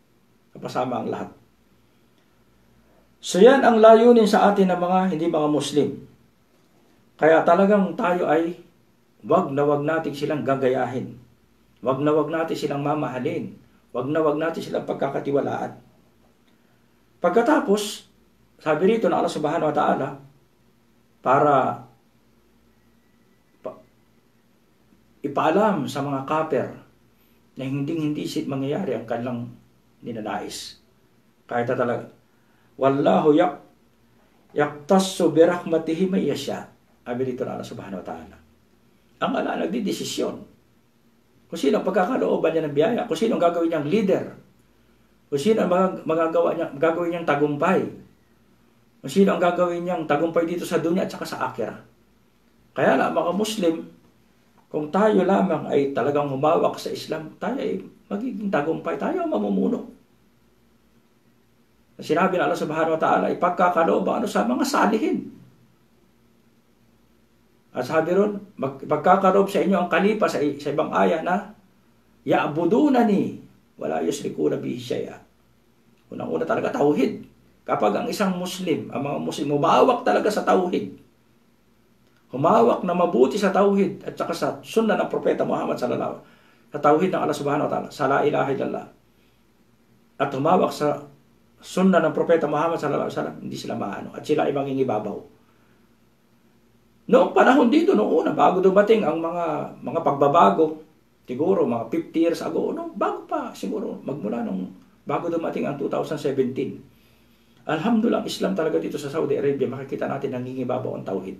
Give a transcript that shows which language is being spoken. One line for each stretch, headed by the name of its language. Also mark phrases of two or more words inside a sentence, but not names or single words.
Filipino: So yan ang layunin sa atin ng mga hindi mga Muslim. Kaya talagang tayo ay wag natin silang gagayahin. Wag natin silang mamahalin. Wag natin silang pagkakatiwalaan. Pagkatapos, sabi rito na Allah
Arabic: سبحانه وتعالى,
Filipino: para ipaalam sa mga kafir na hindi mangyayari ang kanilang ninanais. Kahit talaga,
Arabic: والله يختص برحمته من يشاء.
Filipino: Sabi rito na Allah
Arabic: سبحانه وتعالى.
Filipino: Ang Allah nagdidesisyon. Kung sino ang pagkakalooban niya ng biyaya, kung sino ang gagawin niyang leader, kung sino ang gagawin niyang tagumpay, kung sino ang gagawin niyang tagumpay dito sa dunya at saka sa akhirah. Kaya na mga Muslim, kung tayo lamang ay talagang humawak sa Islam, tayo ay magiging tagumpay, tayo ang mamumuno. Sinabi na
Arabic: Allah سبحانه وتعالى,
Filipino: ipagkakaloob sa mga salihin. At sabi ron, pagkakaloob sa inyo ang kalipa sa ibang aya na
Arabic: يعبدونني ولا يشركون به شيئا.
Filipino: Unang-una talaga tauhid. Kapag ang isang Muslim, ang mga Muslim humawak talaga sa tauhid, humawak na mabuti sa tauhid at saka sa sunna ng propeta Muhammad
Arabic: صلى الله عليه وسلم,
Filipino: sa tauhid ng Allah
Arabic: سبحانه وتعالى,
Filipino: sa
Arabic: لا إله إلا الله,
Filipino: at humawak sa sunna ng propeta Muhammad
Arabic: صلى الله عليه وسلم,
Filipino: hindi sila maano at sila ay mangingibabaw. Noong panahon dito, noong una, bago dumating ang mga pagbabago, siguro mga 50
English: years ago,
Filipino: bago pa siguro, magmula bago dumating ang 2017. Alhamdulillah, Islam talaga dito sa Saudi Arabia, makikita natin nangingibabaw ang tauhid.